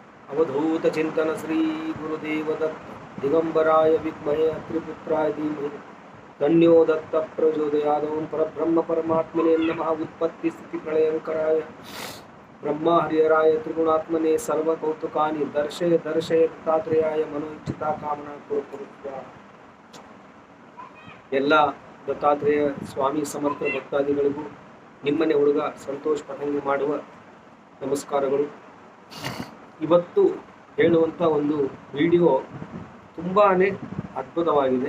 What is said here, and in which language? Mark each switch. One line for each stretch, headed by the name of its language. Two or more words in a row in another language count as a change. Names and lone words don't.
Sanskrit: अवधूत चिंतन श्री गुरुदेव दत्त दिगंबराय विद्महे अत्रिपुत्राय धीमहि तन्नो दत्त प्रचोदयात्। ओं परब्रह्म परमात्मने नमः। उत्पत्ति स्थिति प्रलयंकराय ब्रह्मा हरिहराय त्रिगुणात्मने सर्वकौतुकानि दर्शय दर्शय दत्तात्रेयाय मनोइच्छिता कामना कुरु स्वाहा।
Kannada: ಎಲ್ಲ ದತ್ತಾತ್ರೇಯ ಸ್ವಾಮಿ ಸಮರ್ಥ ಭಕ್ತಾದಿಗಳಿಗೂ ನಿಮ್ಮನೆ ಹುಡುಗ ಸಂತೋಷ್ ಪತಂಗಿ ಮಾಡುವ ನಮಸ್ಕಾರಗಳು. ಇವತ್ತು ಹೇಳುವಂಥ ಒಂದು ವಿಡಿಯೋ ತುಂಬಾ ಅದ್ಭುತವಾಗಿದೆ.